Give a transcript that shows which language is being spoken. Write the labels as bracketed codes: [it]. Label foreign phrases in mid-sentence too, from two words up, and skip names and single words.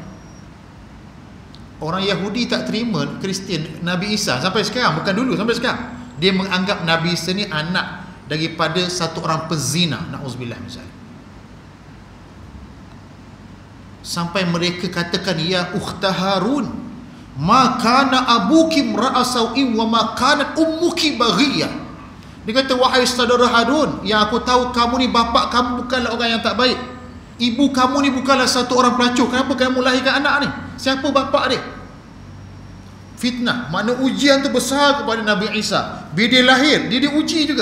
[ms] Orang Yahudi tak terima Kristian Nabi Isa sampai sekarang, bukan dulu, sampai sekarang. Dia menganggap Nabi Isa ni anak daripada satu orang pezina, na'udzubillah misalnya. Sampai mereka katakan, [ar] يا أخت هارون ما كان أبوك امرأ سوء وما كانت أمك بغيا. [ms] Dia kata, wahai saudara Harun, yang aku tahu kamu ni bapa kamu bukanlah orang yang tak baik. Ibu kamu ni bukanlah satu orang pelacur. Kenapa kamu lahirkan anak ni? Siapa bapa dia? Fitnah. Makna ujian tu besar kepada Nabi Isa. Bila dia lahir, dia diuji juga.